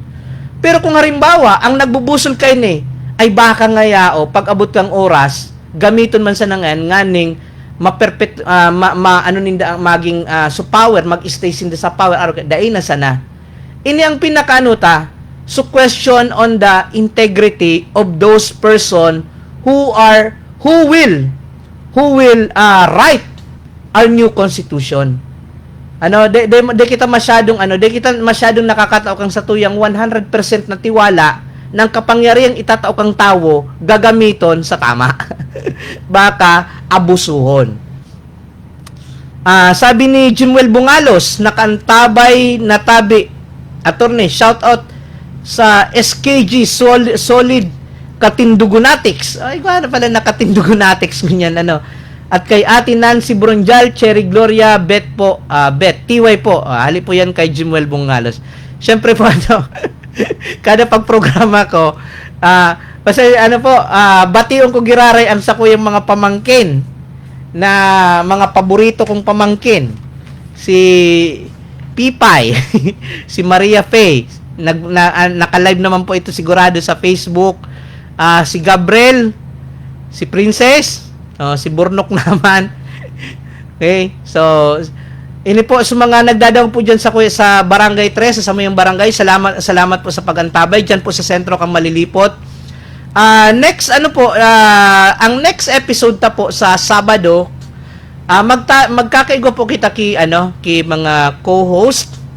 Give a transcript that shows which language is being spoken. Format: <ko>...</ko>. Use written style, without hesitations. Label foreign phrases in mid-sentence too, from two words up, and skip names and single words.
<bik>Pero kung halimbawa, ang nagbubusol kay ni, ay baka ngayao, pag abot kang oras, gamiton man sa nganing, maging so power, mag-stay sinda sa power, daay na sana. Ini ang pinakanuta,</bik> <en>so question on the integrity of those person who will write our new constitution.</en> <bik>De kita masyadong nakakatao kang sa tuyang 100% na tiwala ng kapangyarihang itatao kang tao gagamiton sa tama. Baka abusuhon. Sabi ni Jimuel Bungalos, nakantabay na tabi. Attorney,</bik> <en>shout out</en> <bik>sa SKG Solid Katindugunatics. Ay, paano pala nakatindugunatics ganyan, ano. At kay Ate Nancy Bronjal, Cherry Gloria, Beth po, Beth, TY po. Hali po yan kay Jimuel Bungalos. Siyempre po, ano, kada pagprograma ko, kasi ano po, batiyon ko giraray ang sa kuyang mga pamangkin na mga paborito kong pamangkin.</bik> <tl>Si Pipay, si Maria Faye, naka-live naman po ito sigurado sa Facebook. Si Gabriel, si Princess, si Burnok naman.</tl> <bik>Okay, so ini po sa mga nagdadaong po diyan sa Barangay 3, sa Samayang Barangay. Salamat po sa pagantabay diyan po sa sentro kang Malilipot. Next ano po, ang next episode ta po sa Sabado, magkakaigo po kita ki mga co-host.</bik>